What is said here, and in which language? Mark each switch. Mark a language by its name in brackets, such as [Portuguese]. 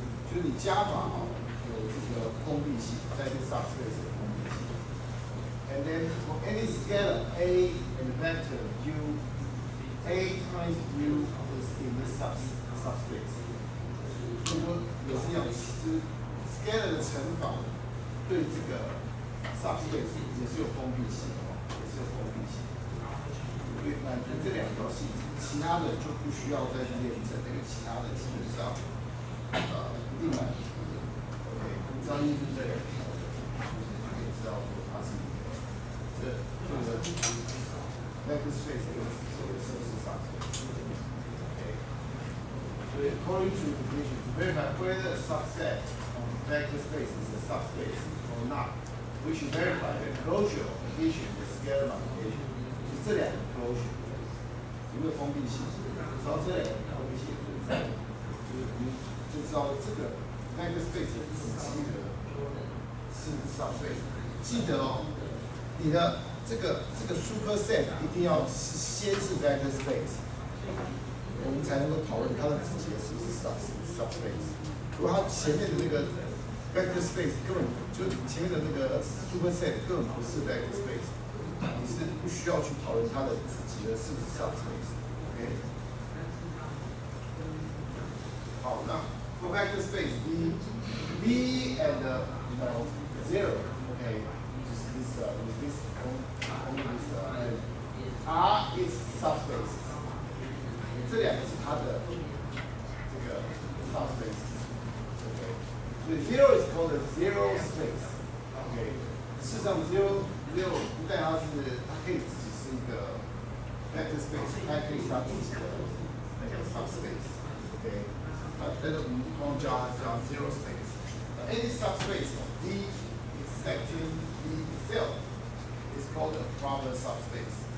[Chinese] 就是你加法有这个封闭性，在这 subspace 的封闭性。 [English] And then for any scalar a and vector u, a times u is in this subspace. [Chinese] 所以说也是一样，就是 scalar 的乘法对这个 subspace 也是有封闭性的，也是有封闭性。对，满足这2条性质，其他的就不需要再去验证，因为其他的基本上一定满足。 OK， 你知道意思对？可以知道说它是这个 vector space 这个是不是 subspace？ [English] OK， [Chinese] 所以 [English] according to the definition, to verify whether a subset of vector space is a subspace or not, we should verify the closure of addition with scalar multiplication. [Chinese] 这2个 closure 有没有封闭性？只要这2个封闭性存在，就知道这个 vector space 的子集合是 subspace。记得哦，你的这个 superset 一定要先是 vector space， 我们才能够讨论它的子集合是不是 subspace。如果它前面的那个 vector space 根本就前面的那个 superset 根本不是 vector space。你是不需要去讨论它的子集合是不是 subspace，OK？ [English] 好，那 for vector space v and 0，OK， [Chinese] 就是 [English] with this only this R is subspace， [Chinese] 这2个是它的这个 [English] subspace，OK？ 所以 0 is called a zero space，OK？ [Chinese] 事实上，zero 不但它可以自己是一个 vector space， 它还可以是它自己的那个 subspace。OK， 那个我们通常叫 zero space。 [English] Any subspace D intersecting D itself is called a proper subspace。